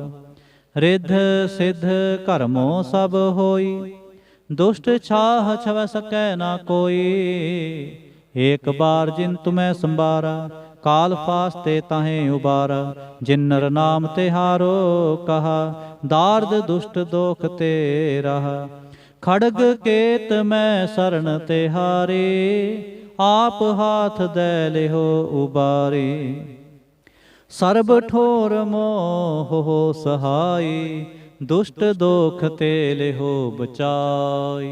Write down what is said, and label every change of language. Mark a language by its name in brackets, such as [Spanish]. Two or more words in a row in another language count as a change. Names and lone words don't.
[Braj] रिद्ध सिद्ध कर्मो सब होई, दुष्ट छाह छव सकै ना कोई। एक बार जिन तुम्हें संबारा, काल फास्ते ताहे उबारा। जिन नर नाम तिहारो कहा, दार्द दुष्ट दोख ते रहा। ਖੜਗ ਕੇਤ ਮੈਂ ਸਰਣ ਤਿਹਾਰੇ, ਆਪ ਹਾਥ ਦੈ ਲਿਹੋ ਉਬਾਰੇ। ਸਰਬ ਠੋਰ ਮੋਹ ਸਹਾਈ, ਦੁਸ਼ਟ ਦੋਖ ਤੇ ਲਿਹੋ ਬਚਾਈ।